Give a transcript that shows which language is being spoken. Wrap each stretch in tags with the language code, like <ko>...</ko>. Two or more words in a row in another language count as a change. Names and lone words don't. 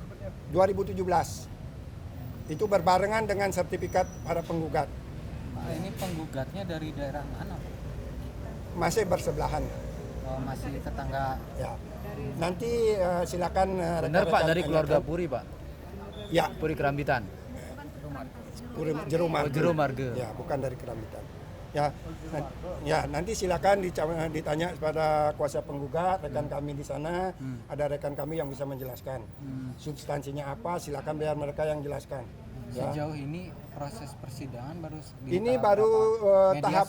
<id>2017. Itu berbarengan dengan sertifikat para penggugat. Pak, ini penggugatnya dari daerah mana, Pak? Masih bersebelahan. Oh, masih tetangga. Ya. Nanti silakan Benar, Pak, dari keluarga Puri, Pak? Ya, Puri Kerambitan. Jero Marga. Jero Marga. Ya, bukan dari Kerambitan. Ya, nanti silakan ditanya kepada kuasa penggugat, rekan kami di sana, ada rekan kami yang bisa menjelaskan. Substansinya apa, silakan biar mereka yang jelaskan. Ya. Sejauh ini proses persidangan baru Ini baru tahap</id>